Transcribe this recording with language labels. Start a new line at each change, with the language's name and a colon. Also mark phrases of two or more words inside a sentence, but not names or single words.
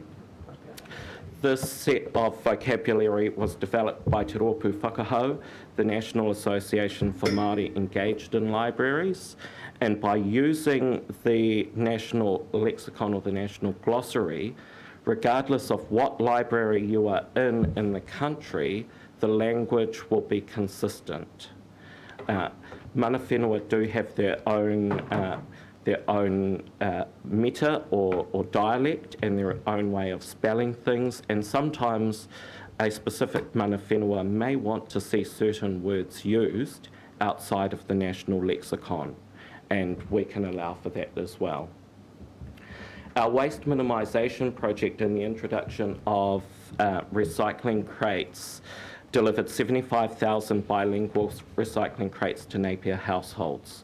English: This set of vocabulary was developed by Te Rōpū Whakahau, the National Association for Māori Engaged in Libraries, and by using the national lexicon or the national glossary, regardless of what library you are in the country, the language will be consistent.
Māori: Mana whenua
English: do have their own meta or dialect and their own way of spelling things, and sometimes a specific
Māori: mana whenua
English: may want to see certain words used outside of the national lexicon, and we can allow for that as well. Our waste minimisation project and the introduction of recycling crates delivered 75,000 bilingual recycling crates to Napier households.